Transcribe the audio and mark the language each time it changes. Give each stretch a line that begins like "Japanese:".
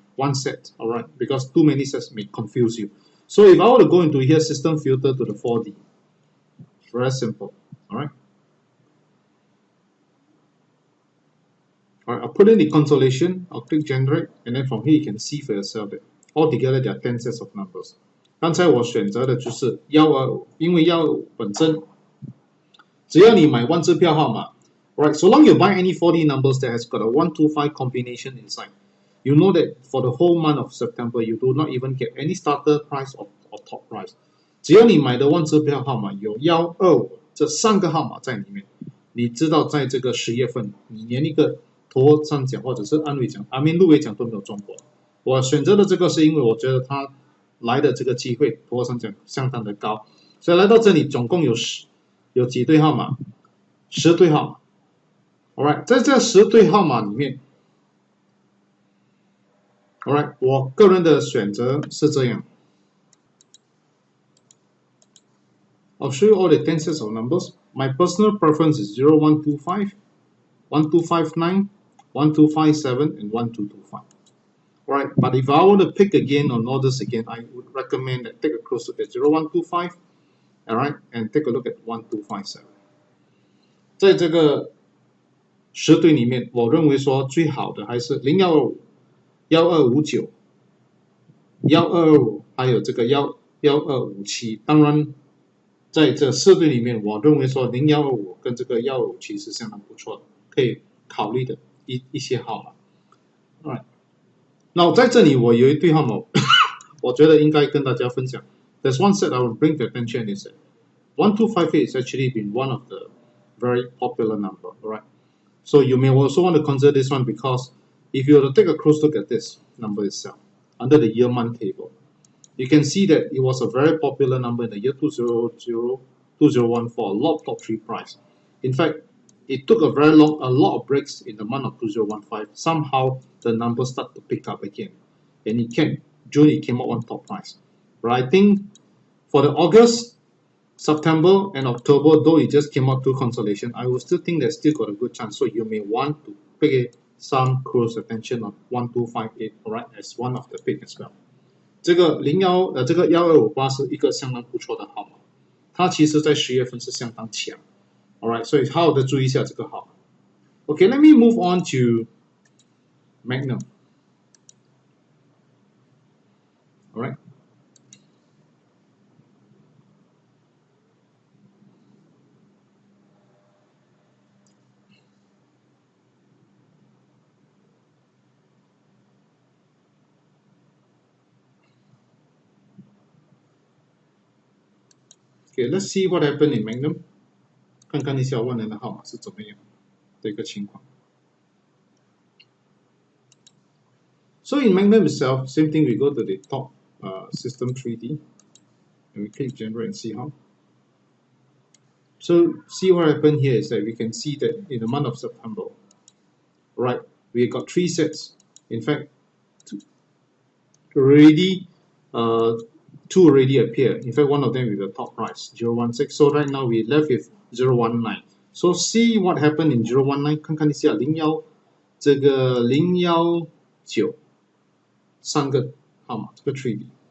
English: One set, alright, because too many sets may confuse you. So if I were to go into here, system filter to the 4D, it's very simple, alright. Alright, I'll put in the consolation, I'll click generate, and then from here you can see for yourself that altogether there are 10 sets of numbers.
Chinese: 刚才我选择的就是125，因为125本身，只要你买万字票号码 ，right?
English: So long you buy any 4D numbers that has got a 125 combination inside, you know that for the whole month of September, you do not even get any starter price or top price.
Chinese: 只要你买的万字票号码有125这3个号码在里面，你知道在这个10月份，你连一个头上奖或者是安慰奖、入围奖都没有中过。我选择的这个是因为我觉得它来的这个机会头上奖相当的高，所以来到这里总共有几对号码？10对号码。 Alright， 在这10对号码里面 ，Alright， 我个人的选择是这样。
English: I'll show you all the 10 sets of numbers. My personal preference is 0125, 1259, 1257, and 1225. Alright, but if I want to pick again on orders again, I would recommend that take a close look at 0125, alright, and take a look at 1257.
Chinese: 在这个10对里面，我认为说最好的还是0125、1259、1225，还有这个1257。当然，在这4对里面，我认为说0125跟这个1257是相当不错的，可以考虑的一些号码。 Alright， 那在这里我有一对号码，我觉得应该跟大家分享。
English: There's one set I will bring to attention is that 1258 has actually been one of the very popular number, alright? So you may also want to consider this one because if you were to take a close look at this number itself, under the year-month table, you can see that it was a very popular number in the year 2014, a lot of top 3 price. In fact, it took a lot of breaks in the month of 2015. Somehow the numbers start to pick up again, and June it came out one top price. But I think for the August, September, and October, though it just came out 2 consolation, I will still think that still got a good chance. So you may want to pay some close attention on 1258, alright, as one of the pick as well.
Chinese: 这个12558是一个相当不错的号码，它其实在10月份是相当强 ，alright， 所以好好的注意一下这个号码。
English: Okay, let me move on to Magnum. Alright. Okay, let's see what happened in Magnum.
Chinese: 看看一下万能的号码是怎么样的一个情况。
English: So in Magnum itself, same thing. We go to the top system 3D, and we click generate and see how. So see what happened here is that we can see that in the month of September, right, we got 3 sets. In fact, already 2 already appear. In fact, one of them with the top price 016. So right now we left with 019. So see what happened in 019.
Chinese: 看看一下01这个019 3个号码这个 3D。